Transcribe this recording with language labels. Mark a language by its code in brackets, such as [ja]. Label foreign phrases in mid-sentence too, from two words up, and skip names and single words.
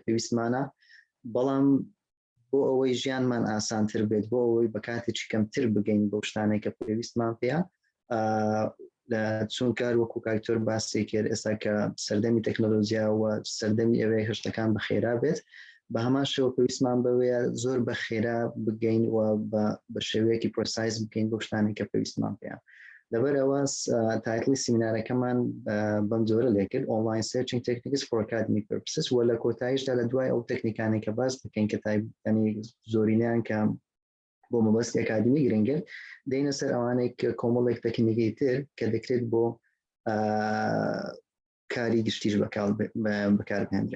[ckb] پێویستمانە بەڵام بۆ ئەوەی ژیانمان ئاسانتر بێت بۆ ئەوەی بە کاتێکی کەمتر بگەین بۆ شتانەی کە پێویستمان پێە لە چون کار وەکو کاکتۆر باسی کرد ئێستا کە سەردەمی تەکنۆلۆژیا و سەردەمی ئەوەی هەشتەکان بە خێرا بێت بە هەمان شێوە پێویستمان بەوەیە زۆر بە خێرا بگەین و بە شێوەیەکی پرۆسایز بکەین بۆ شتانی کە پێویستمان پێە. لەبەر ئەوە تایتڵی سیمینارەکەمان بەم جۆرە لێ کرد [en] online searching techniques for academic purposes [ckb] و لە کۆتاییشدا لە دوای ئەو تەکنیکانی کە باس بکەین کە تایبەتەنی زۆرینیان کە بۆ مەبەستی ئەکادیمی گرنگە دەینە سەر ئەوانەی کە کۆمەڵێک تەکنیکی تر کە دەکرێت بۆ کاری گشتیش بەکاربهێنرێن.